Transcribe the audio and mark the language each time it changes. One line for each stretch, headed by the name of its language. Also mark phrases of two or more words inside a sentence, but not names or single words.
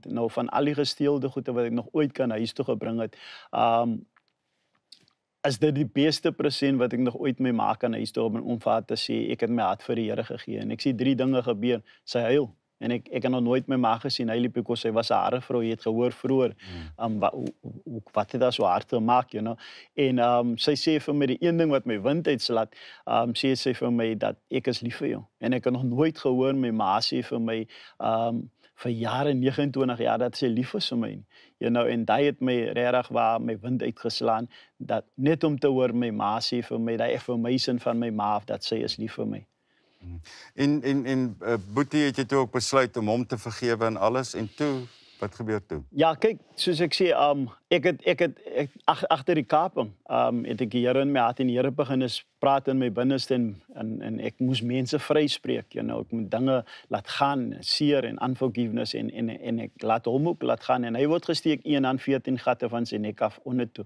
Afrikaans: Nou, van al die gesteelde goede wat ek nog ooit kan huis toe gebring het, is dit die beste present wat ek nog ooit my ma kan huis toe om vir haar te sê, ek het my hart vir die Here gegee, en ek sien 3 dinge gebeur, sy huil, en ek het nog nooit my ma gesien, hy liep, because sy was 'n harde vrou, jy het gehoor vroeër, wat het daar so hard gemaak,
English: you know,
Afrikaans: en sy sê vir my, die een ding wat my wind uitslaat, sê sy vir my, dat ek is lief vir jou, en ek het nog nooit gehoor, my ma sê vir my, vir jare, 29 jaar, dat sy lief is vir my,
English: you know,
Afrikaans: en daai het my regtig waar my wind uitgeslaan, dat net om te hoor, my ma sê vir my, daai affirmation van my ma, dat sy is lief vir my. En Boetie, het jy toe ook besluit om hom te vergewe en alles, en toe Wat gebeur toe? Ja, kyk, soos ek sê, ek het agter die kaping, het ek die Here in my hart en die Here begin is praat in my binneste en ek moes mense vryspreek, ek moet dinge laat gaan, seer en unforgiveness en ek laat hom ook laat gaan en hy word gesteek 1 aan 14 gatte van sy nek af onder toe.